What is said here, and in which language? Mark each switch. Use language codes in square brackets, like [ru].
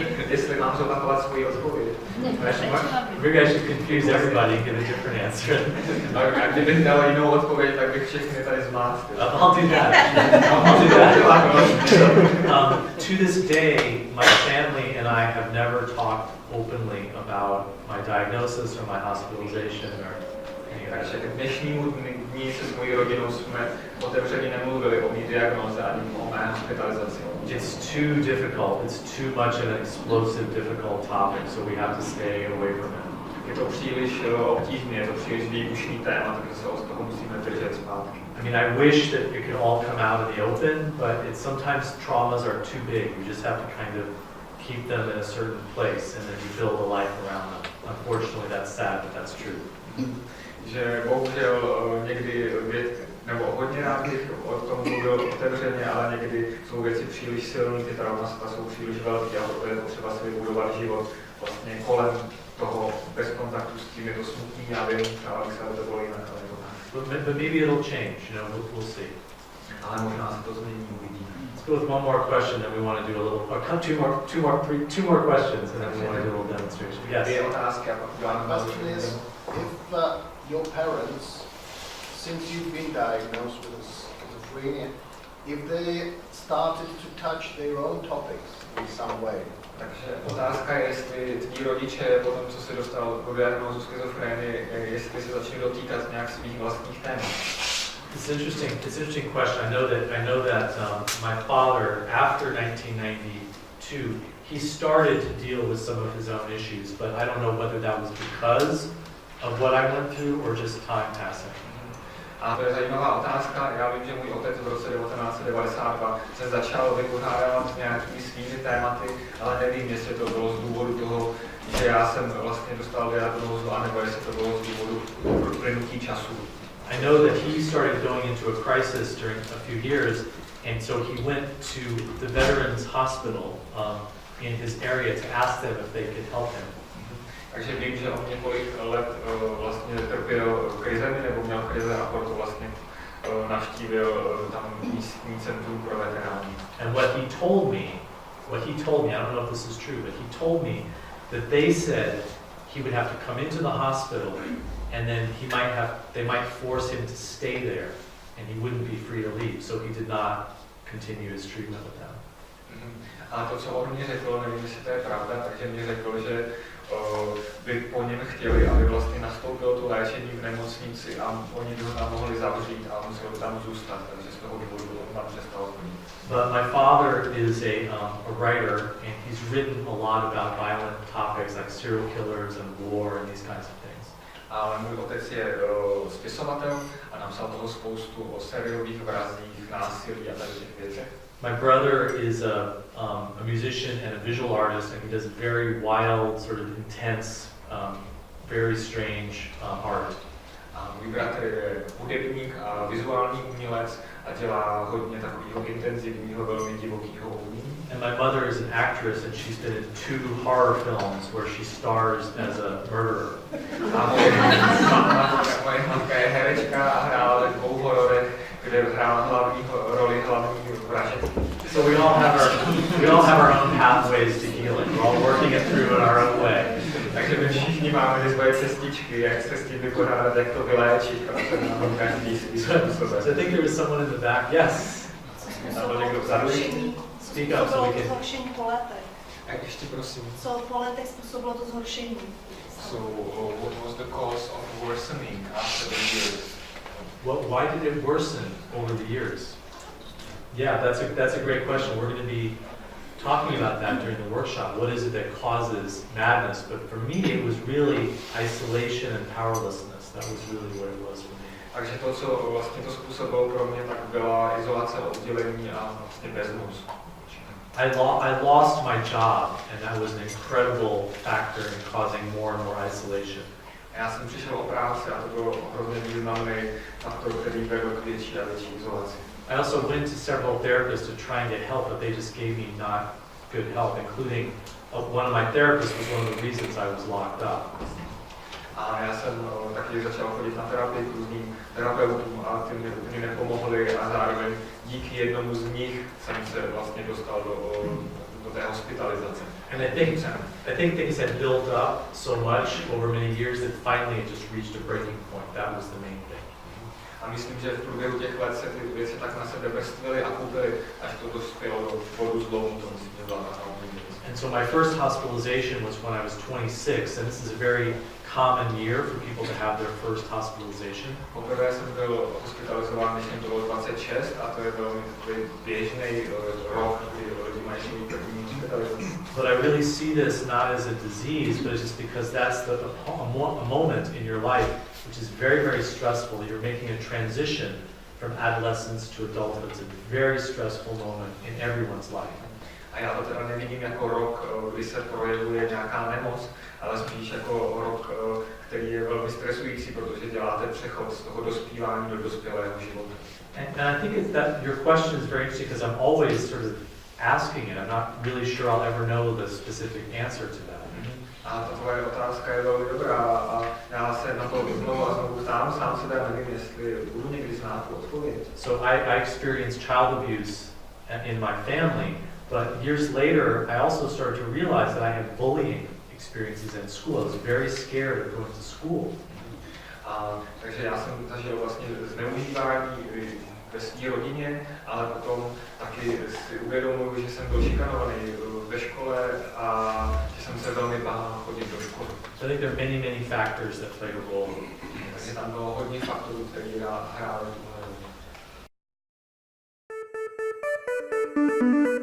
[cs] Jestli mám zopakovat svoji odpověď. [en] Maybe I should confuse everybody and give a different answer. [cs] A kdybych dal jinou odpověď, tak bych všechny tady zmátl. [en] I'll do that. To this day, my family and I have never talked openly about my diagnosis or my hospitalization or any of that. [cs] Takže k dnešnímu dní se s mojí rodinou jsme otevřeně nemluvili o mý diagnoze ani o mé hospitalizaci. [en] It's too difficult. It's too much of an explosive, difficult topic, so we have to stay away from it. [cs] Je to příliš obtížné, je to příliš výbušný téma, takže se od toho musíme držet zpátky. [en] I mean, I wish that it could all come out in the open, but it's sometimes traumas are too big. You just have to kind of keep them in a certain place, and then you build a life around them. Unfortunately, that's sad, but that's true. [cs] Že bohužel někdy nebo hodně rád bych o tom mluvil otevřeně, ale někdy jsou věci příliš silné, ty traumata jsou příliš velké a proto je potřeba si vybudovat život vlastně kolem toho bez kontaktu s tím, je to smutný, já vím, třeba bych se to bylo jinak, ale to tak. [en] But maybe it'll change, we'll see. [cs] ale možná se to změní, uvidíme. [en] Let's go with one more question, then we want to do a little, two more questions, and then we want to do a little demonstration. Yes. [cs] Dvě otázky a pak uděláme [en] The question is, if your parents, since you've been diagnosed with schizophrenia, if they started to touch their own topics in some way. [cs] Takže otázka je, jestli tví rodiče po tom, co se dostal do diagnózu schizofrenie, jestli se začali dotýkat nějak svých vlastních témat. [en] It's an interesting question. I know that my father, after 1992, he started to deal with some of his own issues, but I don't know whether that was because of what I went through or just time passing. [cs] A to je zajímavá otázka. Já vím, že můj otec v roce 1992 se začal vypořádávat s nějakými svými tématy, ale nevím, jestli to bylo z důvodu toho, že já jsem vlastně dostal diagnózu, anebo jestli to bylo z důvodu uplynutí času. [en] I know that he started going into a crisis during a few years, and so he went to the Veterans Hospital in his area to ask them if they could help him. [cs] Takže vím, že on několik let vlastně trpěl krizemi, nebo měl krize a proto vlastně navštívil tam místní centrum pro veterány. [en] And what he told me, I don't know if this is true, but he told me that they said he would have to come into the hospital and then they might force him to stay there and he wouldn't be free to leave, so he did not continue his treatment with them. [cs] A to, co on mě řekl, nevím, jestli to je pravda, takže mě řekl, že by po něm chtěli, aby vlastně nastoupilo to léčení v nemocnici a oni by ho tam mohli zavřít a musel tam zůstat, takže z toho důvodu on tam přestal chodit. [en] But my father is a writer, and he's written a lot about violent topics like serial killers and war and these kinds of things. [cs] Ale můj otec je spisovatel a napsal toho spoustu o seriových vrazích, násilí a tady těch věcech. [en] My brother is a musician and a visual artist, and he does very wild, sort of intense, very strange art. [cs] A můj bratr je hudebník a vizuální umělec a dělá hodně takového intenzivního, velmi divokého umění. [en] And my mother is an actress, and she's been in 2 horror films where she stars as a murderer. [cs] A moje matka je herečka a hrála ve 2 hororech, kde hrála roli hlavní vraže. [en] So we all have our own pathways to healing. We're all working it through in our own way. [cs] Takže my všichni máme svoje cestičky, jak se s tím vypořádat, jak to vyléčit, protože máme každý svý způsob. [en] So I think there was someone in the back. Yes. [cs] Nebo někdo vzadu. [en] Speak up so we can. [cs] Zhoršení po letech. Ještě prosím. Co po letech způsobilo to zhoršení? [en] So what was the cause of worsening after the years? Why did it worsen over the years? Yeah, that's a great question. We're going to be talking about that during the workshop. What is it that causes madness? But for me, it was really isolation and powerlessness. That was really what it was for me. [cs] Takže to, co vlastně to způsobilo pro mě, tak byla izolace, oddělení a vlastně bezmoc. [en] I lost my job, and that was an incredible factor in causing more and more isolation. [cs] Já jsem přišel o práci a to bylo hrozně významný faktor, který vedl k větší a větší izolaci. [en] I also went to several therapists to try and get help, but they just gave me not good help, including one of my therapists was one of the reasons I was locked up. [cs] A já jsem taky začal chodit na terapii k různým terapeutům a ty mi nepomohli a zároveň díky jednomu z nich jsem se vlastně dostal do té hospitalizace. [en] And I think things had built up so much over many years that finally it just reached a breaking point. That was the main thing. [cs] A myslím, že v průběhu těch let se ty věci tak na sebe vrstvily a kupily, až to dospělo do bodu zlomu, to myslím, že byla hlavní věc. [en] And so my first hospitalization was when I was 26, and this is a very common year for people to have their first hospitalization. [cs] Poprvé jsem byl hospitalizován, když to bylo 26, a to je velmi běžný rok, kdy lidi mají svůj první hospitalizaci. [en] But I really see this not as a disease, but just because that's a moment in your life which is very, very stressful. You're making a transition from adolescence to adulthood. It's a very stressful moment in everyone's life. [cs] A já to teda nevidím jako rok, kdy se projevuje nějaká nemoc, ale spíš jako rok, který je velmi stresující, protože děláte přechod z toho dospívání do dospělého života. [en] And I think that your question is very interesting because I'm always sort of asking it. I'm not really sure I'll ever know the specific answer to that. [cs] A ta tvoje otázka je velmi dobrá a já se na to znovu a znovu ptám, sám se teda nevím, jestli budu někdy znát tu odpověď. [en] So I experienced child abuse in my family, but years later I also started to realize that I had bullying experiences in school. I was very scared of going to school. [cs] Takže já jsem zažil vlastně zneužívání ve své rodině, ale potom taky si uvědomuji, že jsem byl šikanovaný ve škole a že jsem se velmi bál chodit do školy. [en] So I think there are many factors that play a role. [cs] Takže tam bylo hodně faktorů, které hrály tuhle roli.